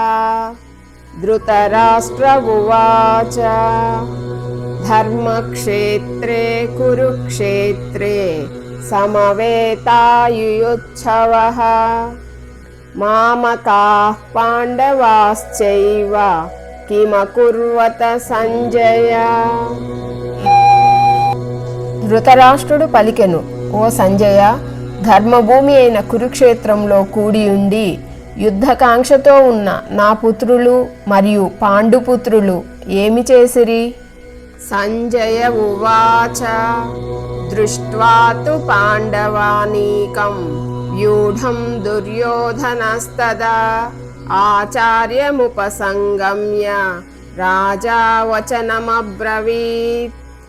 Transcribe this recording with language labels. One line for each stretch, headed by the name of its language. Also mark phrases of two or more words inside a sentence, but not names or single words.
Sanskrit: धृतराष्ट्र उवाच धर्मक्षेत्रे कुरुक्षेत्रे समवेतायुयुत्सवः मामकाः पाण्डवाश्चैव किमकुर्वत సంజయ।
Telugu: ధృతరాష్ట్రుడు పలికెను, ఓ సంజయ, ధర్మభూమి అయిన కురుక్షేత్రంలో కూడి ఉండి యుద్ధకాంక్షతో ఉన్న నా పుత్రులు మరియు పాండుపుత్రులు ఏమి చేసిరి?
Sanskrit: సంజయ ఉవాచ దృష్ట్వా తు పాండవానీకం వ్యూఢం దుర్యోధనస్తదా ఆచార్యముపసంగమ్య రాజా వచనమబ్రవీత్।